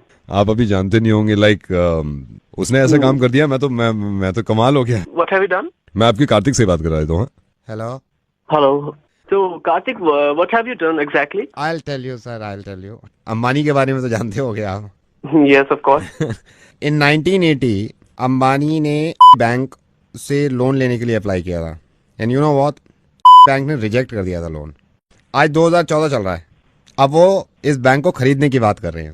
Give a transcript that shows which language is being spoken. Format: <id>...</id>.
<hi>आप अभी जानते नहीं होंगे, लाइक उसने ऐसा काम कर दिया, मैं तो कमाल हो गया।</hi> <en>What have you done?</en> <hi>मैं आपकी कार्तिक से बात कर रहा हूँ।</hi> <en>Hello तो Kartik, what have you done exactly? I'll tell you sir, I'll tell you।</en> <hi>Ambani के बारे में तो जानते होगे आप?</hi> <en>Yes of course।</en> <hi>In 1980 Ambani ने बैंक से लोन लेने के लिए अप्लाई किया था,</hi> <en>and you know what,</en> <hi>bank ने रिजेक्ट कर दिया था लोन। आज 2014 चल रहा है, अब वो इस बैंक को खरीदने की बात कर रहे हैं।</hi>